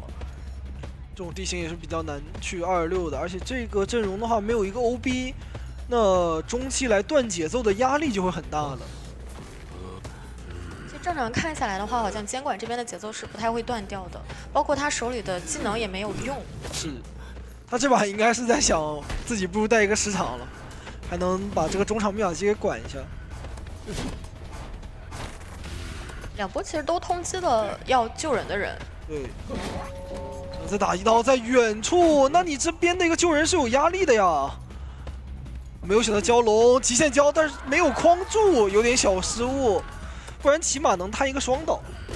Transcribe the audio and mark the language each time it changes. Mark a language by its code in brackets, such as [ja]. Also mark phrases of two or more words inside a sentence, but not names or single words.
[zh] 这种地形也是比较难去226的，而且这个陣容的話沒有一個 OB， 那中期來斷節奏的壓力就會很大了。其實正常看下來的話，好像監管這邊的節奏是不太會斷掉的，包括他手裡的技能也沒有用。是，他這把應該是在想自己不如帶一個10場了，還能把這個中場密碼機給管一下。兩波其實都通緝了要救人的人。對。再打一刀在遠處，那你這邊的一個救人是有壓力的呀。沒有選擇蛟龍，極限蛟，但是沒有框住，有點小失誤，不然起碼能攤一個雙倒。